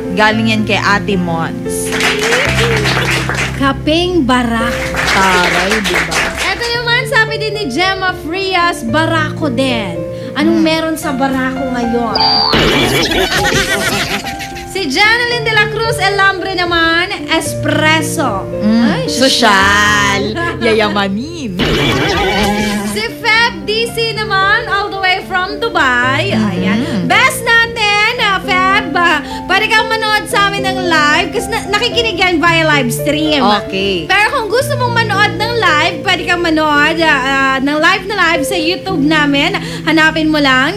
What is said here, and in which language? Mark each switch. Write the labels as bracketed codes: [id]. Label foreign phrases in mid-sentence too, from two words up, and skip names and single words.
[tl] Galing yan kay Ate Mons. Kaping barako. Taray, diba? Ito naman sabi din ni Gemma Frias, barako din. Anong meron sa barako ngayon? Si Janeline de la Cruz Elambre naman, espresso. Ay, Sosyal. Yayamanin. Si Feb DC naman, [en] all the way from Dubai. Ayan. [tl] Best natin, Feb, pwede kang manood sa amin ng live kasi nakikinig yan [en] via live stream. [tl] Okay. Pero kung gusto mong manood ng live, pwede kang manood ng live na live sa YouTube namin. Hanapin mo lang